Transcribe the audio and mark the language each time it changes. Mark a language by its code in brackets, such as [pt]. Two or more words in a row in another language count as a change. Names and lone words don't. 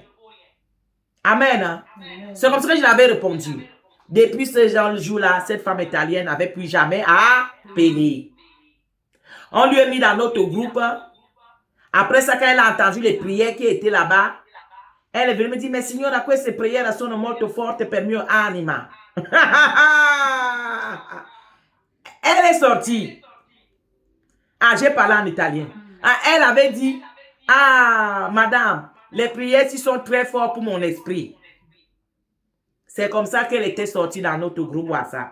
[fr] Amen. C'est comme ça que je l'avais répondu. Depuis ce jour-là, cette femme italienne n'avait plus jamais appelé. On lui a mis dans notre groupe. Après ça, quand elle a entendu les prières qui étaient là-bas, elle est venue me dire, mais [it] signora, queste [fr] prières [it] sono molto forti per mio anima. [fr] Elle est sortie. Ah, j'ai parlé en italien. Ah, elle avait dit, ah, madame, les prières ci sont très fortes pour mon esprit. C'est comme ça qu'elle était sortie dans notre groupe WhatsApp.